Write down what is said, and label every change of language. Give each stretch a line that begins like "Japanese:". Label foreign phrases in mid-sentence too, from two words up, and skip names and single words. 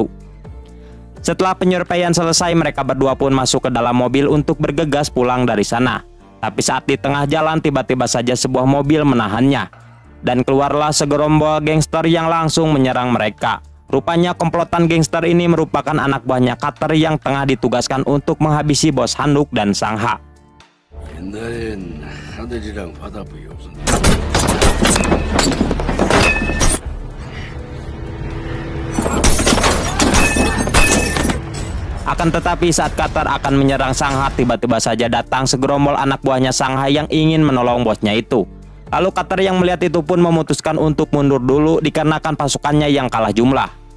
Indonesian: Setelah penyurveian selesai, mereka berdua pun masuk ke dalam mobil untuk bergegas pulang dari sana. Tapi saat di tengah jalan, tiba-tiba saja sebuah mobil menahannya. Dan keluarlah segerombol gangster yang langsung menyerang mereka. Rupanya komplotan gangster ini merupakan anak buahnya Cutter yang tengah ditugaskan untuk menghabisi bos handuk dan Sangha.
Korean: 옛날엔 하늘이랑 바다밖에 없었는데
Indonesian: Akan tetapi saat Cutter akan menyerang Sangha, tiba-tiba saja datang segerombol anak buahnya Sangha yang ingin menolong bosnya itu. Lalu Cutter yang melihat itu pun memutuskan untuk mundur dulu dikarenakan pasukannya yang kalah jumlah.